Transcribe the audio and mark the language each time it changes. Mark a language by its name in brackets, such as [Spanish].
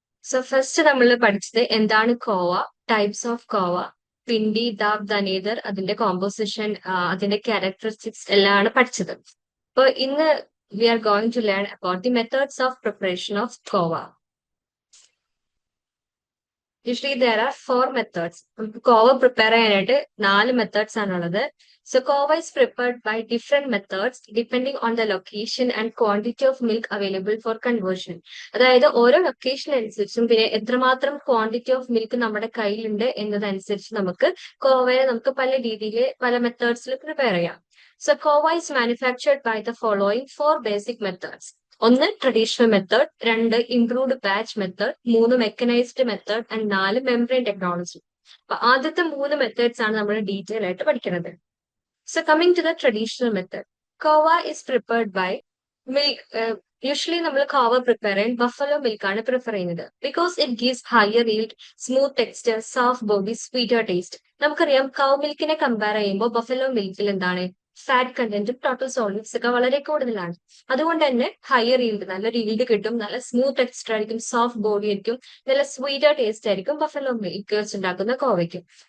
[Malayalam] So first നമ്മൾ പഠിച്ചത് എന്താണ് കോവ, ടൈപ്സ് ഓഫ് കോവ, പിണ്ടി, ദാബ്, ദനേദർ, അതിന്റെ കോമ്പോസിഷൻ, അതിന്റെ ക്യാരക്ടറിസ്റ്റിക്സ് എല്ലാമാണ് പഠിച്ചത്. അപ്പോൾ ഇന്ന് [English] We are going to learn about the methods of preparation of khoa. Usually there are 4 methods. [Malayalam] നമുക്ക് കോവ പ്രിപ്പയർ ചെയ്യാനായിട്ട് 4 മെത്തേഡ്സ് ആണുള്ളത്. [English] So kova is prepared by different methods depending on the location and quantity of milk available for conversion. [Malayalam] അതായത് ഓരോ location അനുസരിച്ചും പിന്നെ എത്രമാത്രം quantity of milk നമ്മുടെ കയ്യിലുണ്ട് എന്നതനുസരിച്ച് നമുക്ക് കോവയെ നമുക്ക് പല രീതിയിൽ പല മെത്തേഡ്സിൽ പ്രിപ്പയർ ചെയ്യാം. [English] So khoa is manufactured by the following 4 basic methods. ഒന്ന് traditional method, രണ്ട് improved batch method, മൂന്ന് mechanised method and നാല് membrane technology. [Malayalam] അപ്പൊ ആദ്യത്തെ 3 മെത്തേഡ്സ് ആണ് നമ്മൾ ഡീറ്റെയിൽ ആയിട്ട് പഠിക്കുന്നത്. [English] So coming to the traditional method, kava is prepared by milk. [Malayalam] Usually നമ്മൾ kava പ്രിപ്പയർ ചെയ്യാൻ ബഫലോ മിൽക്ക് ആണ് പ്രിഫർ ചെയ്യുന്നത്. [English] Because it gives higher yield, smooth texture, soft body, sweeter taste. [Malayalam] നമുക്കറിയാം കൗ മിൽക്കിനെ കമ്പയർ ചെയ്യുമ്പോൾ ബഫലോ മിൽക്കിൽ എന്താണ് fat കണ്ടന്റും total solids ഒക്കെ വളരെ കൂടുതലാണ്. അതുകൊണ്ട് തന്നെ ഹയർ yield, നല്ലൊരു yield കിട്ടും, നല്ല സ്മൂത്ത് ടെക്സ്ചർ ആയിരിക്കും, സോഫ്റ്റ് ബോഡി ആയിരിക്കും, നല്ല സ്വീറ്റർ ടേസ്റ്റ് ആയിരിക്കും ബഫലോ മിൽക്ക് വെച്ചുണ്ടാക്കുന്ന കോവയ്ക്ക്.